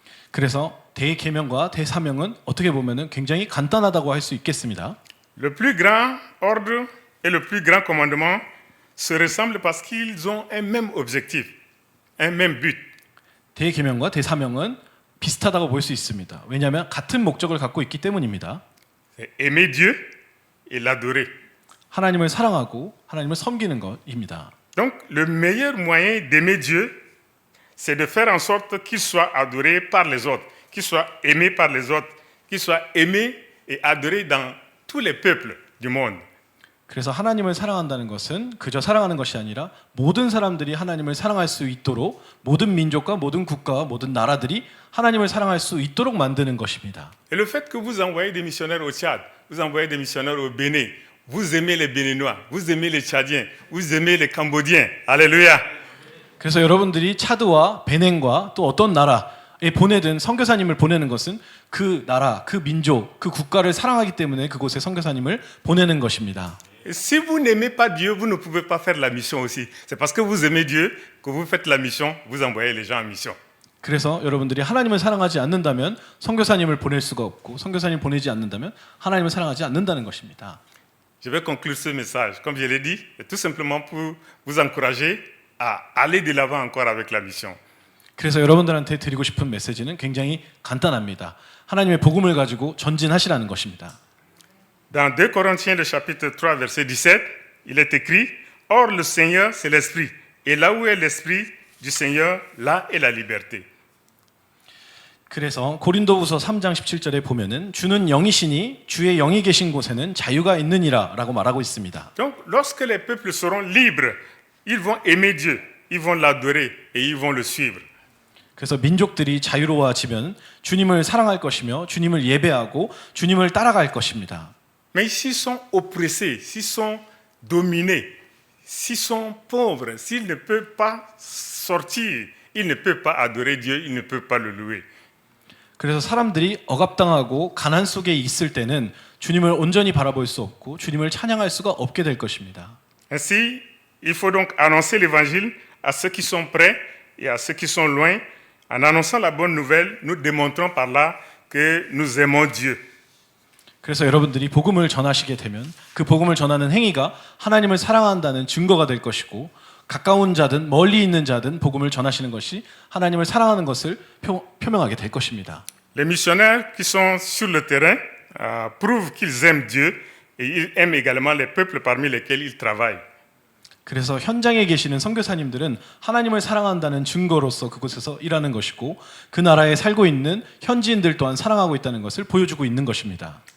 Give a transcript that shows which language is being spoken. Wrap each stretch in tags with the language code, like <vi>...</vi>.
<ko>그래서 대계명과 대사명은 어떻게 보면은 굉장히 간단하다고 할 수 있겠습니다.</ko> <fr>Le plus grand ordre et le plus grand commandement se ressemblent parce qu'ils ont un même objectif, un même but.</fr> <ko>대계명과 대사명은 비슷하다고 볼 수 있습니다. 왜냐하면 같은 목적을 갖고 있기 때문입니다.</ko> <fr>C'est aimer Dieu et l'adorer.</fr> <ko>하나님을 사랑하고 하나님을 섬기는 것입니다.</ko> <fr>Donc le meilleur moyen d'aimer Dieu, c'est de faire en sorte qu'il soit adoré par les autres, qu'il soit aimé par les autres, qu'il soit aimé et adoré dans tous les peuples du monde.</fr> <ko>그래서 하나님을 사랑한다는 것은 그저 사랑하는 것이 아니라 모든 사람들이 하나님을 사랑할 수 있도록 모든 민족과 모든 국가와 모든 나라들이 하나님을 사랑할 수 있도록 만드는 것입니다.</ko> <fr>Et le fait que vous envoyez des missionnaires au Tchad, vous envoyez des missionnaires au Bénin, vous aimez les Béninois, vous aimez les Tchadiens, vous aimez les Cambodgiens. Alléluia.</fr> <ko>그래서 여러분들이 차드와 베넨과 또 어떤 나라에 보내든 선교사님을 보내는 것은 그 나라, 그 민족, 그 국가를 사랑하기 때문에 그곳에 선교사님을 보내는 것입니다.</ko> <fr>Si vous n'aimez pas Dieu, vous ne pouvez pas faire la mission aussi. C'est parce que vous aimez Dieu que vous faites la mission, vous envoyez les gens en mission.</fr> <ko>그래서 여러분들이 하나님을 사랑하지 않는다면 선교사님을 보낼 수가 없고 선교사님 보내지 않는다면 하나님을 사랑하지 않는다는 것입니다.</ko> <fr>Je vais conclure ce message. Comme je l'ai dit, c'est tout simplement pour vous encourager à aller de l'avant encore avec la mission.</fr> <ko>그래서 여러분들한테 드리고 싶은 메시지는 굉장히 간단합니다. 하나님의 복음을 가지고 전진하시라는 것입니다.</ko> <fr>Dans 2 Corinthiens, le chapitre 3, verset 17, il est écrit « Or le Seigneur, c'est l'Esprit, et là où est l'Esprit du Seigneur, là est la liberté. »</fr> <ko>그래서 고린도후서 3장 17절에 보면은 주는 영이시니 주의 영이 계신 곳에는 자유가 있느니라라고 말하고 있습니다.</ko> <fr>Donc, lorsque les peuples seront libres, ils vont aimer Dieu, ils vont l'adorer et ils vont le suivre.</fr> <ko>그래서 민족들이 자유로워지면 주님을 사랑할 것이며 주님을 예배하고 주님을 따라갈 것입니다.</ko> <fr>Mais s'ils sont oppressés, s'ils sont dominés, s'ils sont pauvres, s'ils ne peuvent pas sortir, ils ne peuvent pas adorer Dieu, ils ne peuvent pas le louer.</fr> <ko>그래서 사람들이 억압당하고 가난 속에 있을 때는 주님을 온전히 바라볼 수 없고 주님을 찬양할 수가 없게 될 것입니다.</ko> <fr>Ainsi, il faut donc annoncer l'évangile à ceux qui sont près et à ceux qui sont loin. En annonçant la bonne nouvelle, nous démontrons par là que nous aimons Dieu.</fr> <ko>그래서 여러분들이 복음을 전하시게 되면 그 복음을 전하는 행위가 하나님을 사랑한다는 증거가 될 것이고 가까운 자든 멀리 있는 자든 복음을 전하시는 것이 하나님을 사랑하는 것을 표명하게 될 것입니다.</ko> <fr>Les missionnaires qui sont sur le terrain prouvent qu'ils aiment Dieu et ils aiment également les peuples parmi lesquels ils travaillent.</fr> <ko>그래서 현장에 계시는 선교사님들은 하나님을 사랑한다는 증거로서 그곳에서 일하는 것이고 그 나라에 살고 있는 현지인들 또한 사랑하고 있다는 것을 보여주고 있는 것입니다.</ko>